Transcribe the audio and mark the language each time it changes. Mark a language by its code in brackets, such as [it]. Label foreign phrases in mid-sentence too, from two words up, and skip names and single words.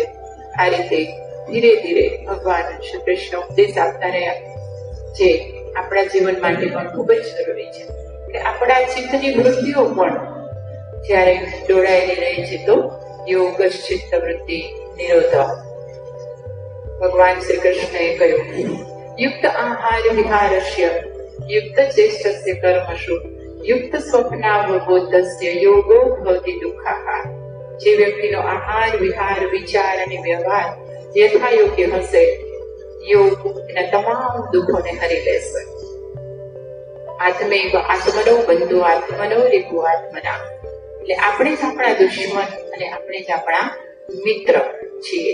[gu] આ રીતે ધીરે ધીરે ભગવાન શ્રી કૃષ્ણ ઉપદેશ આપતા રહ્યા, જે આપણા જીવન માટે પણ ખૂબ જ જરૂરી છે કે આપણા ચિત્તની વૃત્તિઓ પણ જ્યારે દોડાયેલી રહે છે તો [sa] योग चित्त वृत्ति निरोध. [gu] ભગવાન શ્રી કૃષ્ણએ કહ્યું, [sa] युक्त आहार विहारस्य युक्त चेष्टस्य कर्मसु युक्त स्वप्नावबोधस्य योगो भवति दुःखः। [gu] જે વ્યક્તિનો આહાર વિહાર વિચાર અને વ્યવહાર યથાયોગ્ય હશે, યોગ એના તમામ દુઃખોને હરી લેશે. [sa] आत्मैव आत्मनो बंधु आत्मनो रिपु आत्मना. [gu] એટલે આપણે જ આપણા દુશ્મન અને આપણે જ આપણા મિત્ર છીએ.